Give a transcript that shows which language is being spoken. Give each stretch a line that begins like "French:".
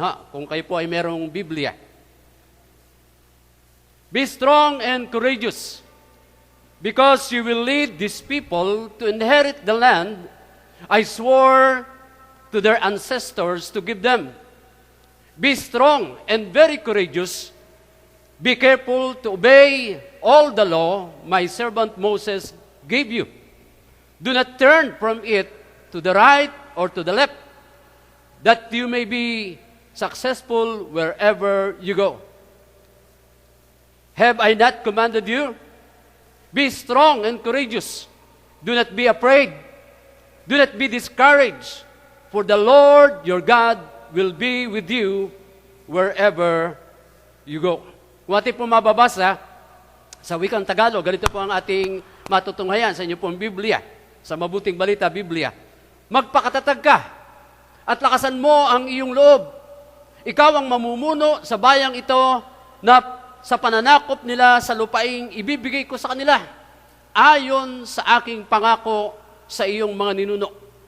Filipino: Kung kayo po ay merong Biblia.
English: Be strong and courageous, because you will lead these people to inherit the land I swore to their ancestors to give them. Be strong and very courageous. Be careful to obey all the law my servant Moses gave you. Do not turn from it to the right or to the left, that you may be successful wherever you go. Have I not commanded you? Be strong and courageous. Do not be afraid. Do not be discouraged, for the Lord your God will be with you wherever you go.
Filipino: Kung ating po mababasa sa wikang Tagalog, ganito po ang ating matutunghayan sa inyo pong Biblia, sa Mabuting Balita Biblia. Magpakatatag ka at lakasan mo ang iyong loob. Ikaw ang mamumuno sa bayang ito na sa pananakop nila sa lupaing ibibigay ko sa kanila ayon sa aking pangako sa iyong mga ninuno.